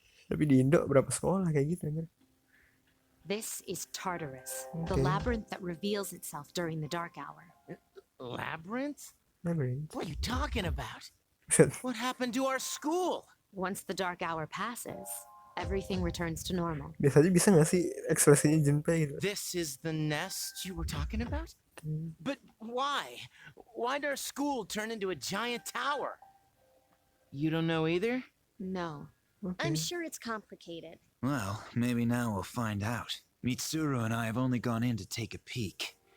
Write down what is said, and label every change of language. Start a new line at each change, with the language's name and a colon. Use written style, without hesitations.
Indonesian: Tapi di Indo berapa sekolah kayak gitu anjir?
English: This is Tartarus, the Okay. labyrinth that reveals itself during the dark hour. Labyrinth? Labyrinth. What are you talking about? Set. What happened to our school? Once the dark hour passes, everything returns to normal.
Indonesian: Biasanya bisa nggak sih ekspresinya Junpei gitu?
English: This is the nest you were talking about? But why? Why'd our school turn into a giant tower? You don't know either? No. I'm sure it's complicated. Well, maybe now we'll find out. Mitsuru and I have only gone in to take a peek.